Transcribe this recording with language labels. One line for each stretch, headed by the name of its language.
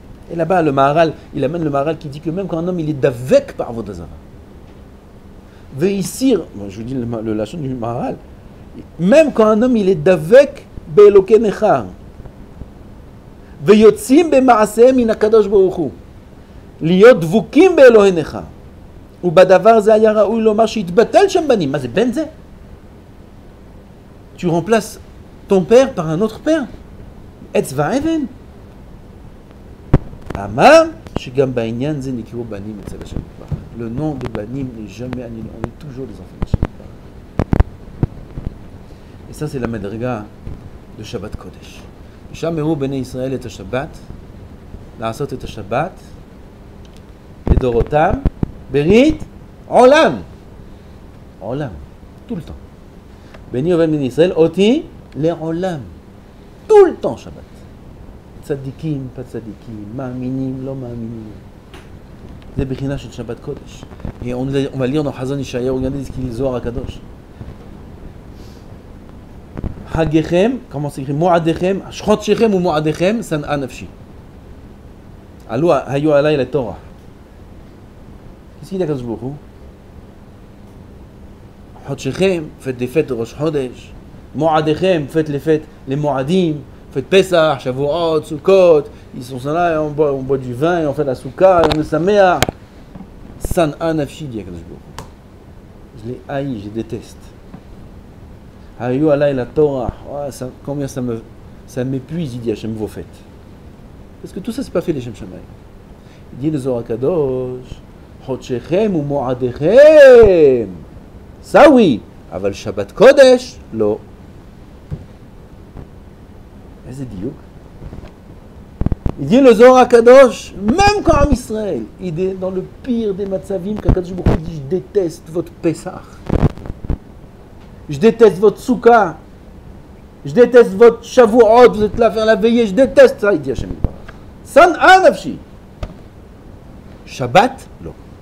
French: Et là-bas le Maharal, il amène le Maharal qui dit que même quand un homme il est davek par Avodah veisir, bon, je vous dis le lachon du Maharal, même quand un homme il est davek
Hebrew: be'eloke nechar veyotzim be'ma'asehem min hakadosh baruch hu להיות דבוקים באלוהי נכה. ובדבר זה היה ראוי לומר שהתבטל שם בנים. מה זה בן זה?
French: Tu remplaces ton père par un autre père.
Hebrew: עץ ואבן. אמר שגם בעניין זה נקראו בנים אצל השם יתברך.
French: Le nom de banim n'est jamais annulé. On est toujours des enfants de Hashem יתברך. Et ça c'est la מדרגה de שבת קודש.
Hebrew: שם הראו בני ישראל את השבת, לעשות את השבת, לדורותם, ברית, עולם. עולם.
French: tout le temps.
Hebrew: ביני ובין בני ישראל, אותי לעולם.
French: tout le temps שבת.
Hebrew: צדיקים, פצדיקים, מאמינים, לא מאמינים. זה בחינה של שבת קודש.
French: Et on va lire dans חזון ישעיהו, regardez ce qu'il dit Zohar הקדוש.
Hebrew: חגיכם,
French: comment c'est écrit,
Hebrew: מועדיכם, חודשיכם ומועדיכם, שנאה נפשי. היו עליי לתורה.
French: Qu'est-ce qu'il dit à Kadosh Baruch Hu? Chodshechem, faites les fêtes de Rosh Chodesh. Mo'adechem, faites les fêtes, les Mo'adim. Faites Pesach, Shavuot, Sukkot. Ils sont là, on boit du vin, et on fait la Soukha, et on est Sameach.
Hebrew: San'a nafshi,
French: dit à Kadosh Baruch Hu. Je les haïs, je les déteste.
Hebrew: Hayu alay la Torah.
French: Combien ça m'épuise, il dit Hachem, vos fêtes. Parce que tout ça, c'est pas fait les Shem Shamayim. Il dit le Zohar Kadosh.
Hebrew: חודשכם ומועדיכם.
French: Ça oui,
Hebrew: אבל שבת קודש לא. איזה דיוק.
French: Il dit le Zohar HaKadosh, même quand Am Israël, il est dans le pire des matzavim, qu'Akadosh Baruch Hu dit, je déteste votre Pesach. Je déteste votre Soukha. Je déteste votre Shavuot, vous êtes là à faire la veillée, je déteste ça, il dit Hachem Yitbarach.
Hebrew: San'a nafshi.
French: Shabbat, non.